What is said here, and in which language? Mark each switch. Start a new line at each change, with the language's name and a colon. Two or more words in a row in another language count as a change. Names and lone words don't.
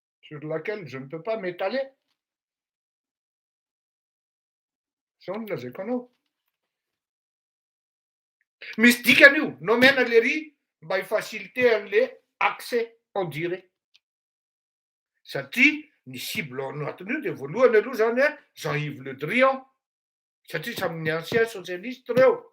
French: sur laquelle je ne peux pas m'étaler. Sont les économes.
Malagasy: Misy dikany io, no mena le ry mba hifasilite an'le
French: accès en direct.
Malagasy: Satria ny cible ao anatin'io dia voalohany aloha zany a Jean-Yves Le Drian, satria samin'ny
French: ancien socialiste
Malagasy: reo.